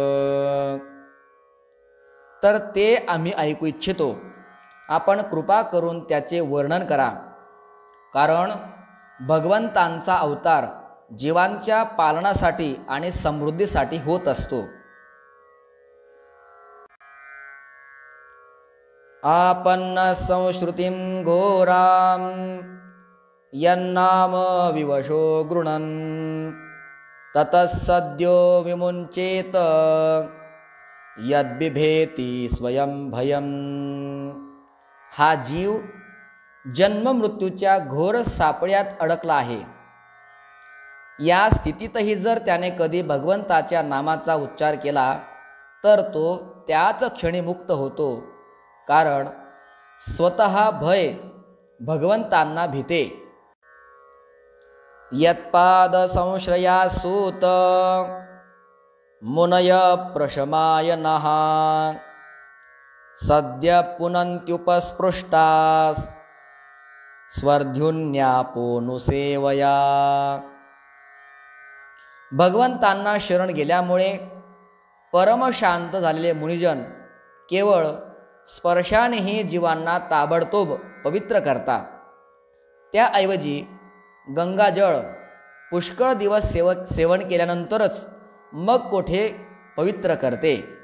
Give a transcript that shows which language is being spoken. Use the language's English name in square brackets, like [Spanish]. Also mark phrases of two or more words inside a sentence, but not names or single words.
[Marathi] तर ते आम्ही ऐकू इच्छितो. आपण कृपा करून त्याचे वर्णन करा. कारण भगवंतांचा अवतार जीवांच्या पालनासाठी आणि समृद्धीसाठी होत असतो. [Sanskrit] आपन्न संश्रुतिं घोरां यन्नाम विवशो गृणन् ततः सद्यो विमुञ्चेत यद्बिभेति स्वयं भयम्. [Marathi] हा जीव जन्ममृत्यूच्या घोर सापळ्यात अडकला आहे. या स्थितीतही जर त्याने कधी भगवंताच्या नामाचा उच्चार केला तर तो त्याच क्षणी मुक्त होतो. कारण स्वतः भय भगवंतांना भीते. [Sanskrit] यत्पाद संश्रया सूत मुनय प्रशमाय नः सद्य पुनन्त्युपस्पृष्टास् स्वर्ध्युन्यापोनुसेवया. [Marathi] भगवंतांना शरण गेल्यामुळे परमशांत झालेले मुनिजन केवळ स्पर्शानेही जीवांना ताबडतोब पवित्र करतात. त्याऐवजी गंगाजळ पुष्कळ दिवस सेवन केल्यानंतरच मग कोठे पवित्र करते.